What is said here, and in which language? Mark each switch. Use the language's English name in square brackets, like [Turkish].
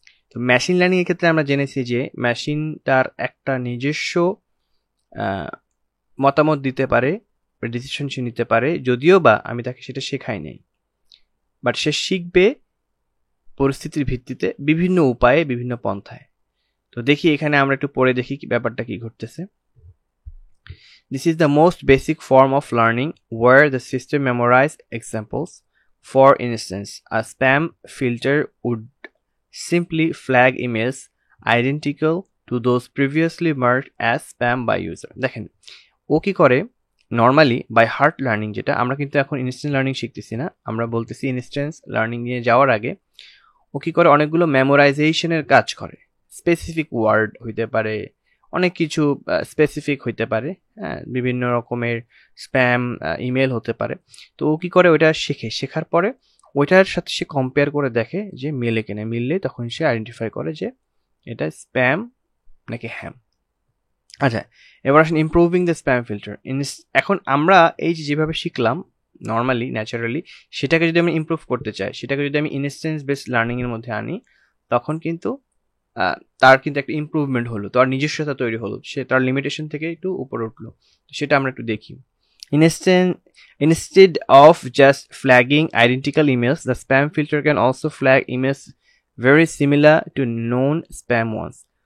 [Bangla] তো machine learning এর ক্ষেত্রে আমরা জেনেছি যে মেশিন তার একটা নিজস্ব মতামত দিতে পারে, ডিসিশন সে নিতে পারে, যদিও বা আমি তাকে সেটা শেখাই নাই। বাট সে শিখবে পরিস্থিতির ভিত্তিতে বিভিন্ন উপায়ে, বিভিন্ন পন্থায়। তো দেখি এখানে আমরা একটু পড়ে দেখি কি ব্যাপারটা কি ঘটতেছে। [English] This is the most basic form of learning where the system memorizes examples. For instance, a spam filter would simply flag emails identical to those previously marked as spam by user. [Bangla] দেখেন ও কি করে, normally by heart learning, যেটা আমরা কিন্তু এখন instant learning শিখতেছি না, আমরা বলতেছি ইনস্ট্যান্স লার্নিং নিয়ে যাওয়ার আগে ও কি করে, অনেকগুলো মেমোরাইজেশনের কাজ করে। স্পেসিফিক ওয়ার্ড হইতে পারে, অনেক কিছু স্পেসিফিক হইতে পারে, হ্যাঁ, বিভিন্ন রকমের স্প্যাম ইমেল হতে পারে। তো ও কি করে, ওইটা শেখার পরে ওইটার সাথে সে কম্পেয়ার করে দেখে যে মেলে কিনা, মিললে তখন সে আইডেন্টিফাই করে যে এটা স্প্যাম নাকি হ্যাম। আচ্ছা, এবার আসেন [English] Improving the spam filter. [Bangla] এখন আমরা এই যেভাবে শিখলাম নর্মালি ন্যাচারালি, সেটাকে যদি আমি ইমপ্রুভ করতে চাই, সেটাকে যদি আমি ইনস্ট্যান্স বেসড লার্নিংয়ের মধ্যে আনি, তখন কিন্তু তার কিন্তু একটা ইমপ্রুভমেন্ট হলো, তার নিজস্বতা তৈরি হলো, সে তার লিমিটেশন থেকে একটু উপরে উঠলো। সেটা আমরা একটু দেখি। [English] Instead of just flagging identical emails, the spam filter can also flag emails very similar to known spam ones.